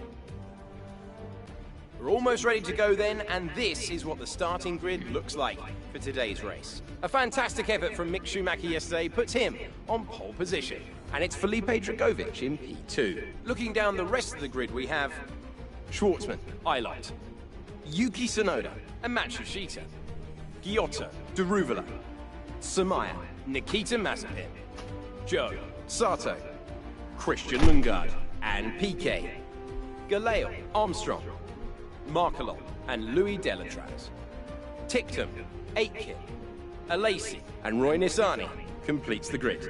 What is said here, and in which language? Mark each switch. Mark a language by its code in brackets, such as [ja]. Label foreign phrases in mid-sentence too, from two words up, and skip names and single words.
[en] We're almost ready to go then, and this is what the starting grid looks like for today's race. A fantastic effort from Mick Schumacher yesterday puts him on pole position, and it's Felipe Dragovic in P2. Looking down the rest of the grid, we have Schwartzman, Eilert, Yuki Tsunoda, and Matsushita, Giotto, Deruvala, Samaya, Nikita Mazepin, Joe, Sato, Christian Lundgaard, and Piquet, Galeo, Armstrong, Markelot, and Louis Delatraz. Tictum, Aitken, Alesi, and Roy Nissany completes the grid.